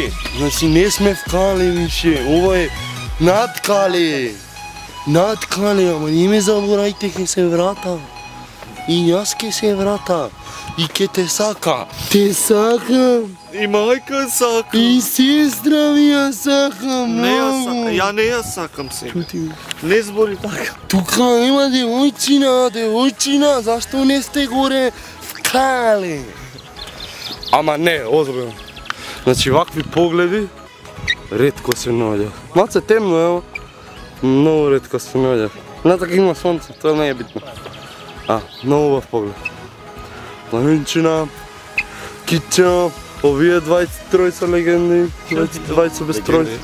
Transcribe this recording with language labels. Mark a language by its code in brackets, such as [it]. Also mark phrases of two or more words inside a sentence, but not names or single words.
[mk] Значи не сме в Кале више. Ова е над Кале. Над Кале, ама не ме заборајте, ке се врата. И јас ке се врата. И ке те сака. Те сакам. И мајка сака. И сестра ми ја сакам Не ја многу. Ја не ја сакам си. Не збори тако. [bg] Тук има девойчина, защо не сте горе в кале? [mk] Ама не, озбено. Значи вакви погледи ретко се наоѓа. Малце темно е, много ретко се наоѓа. Не така има сонце, тоа не е битно. Много убав поглед. Планинчина, Кича, овие 23 са легенди, 20 без тројца.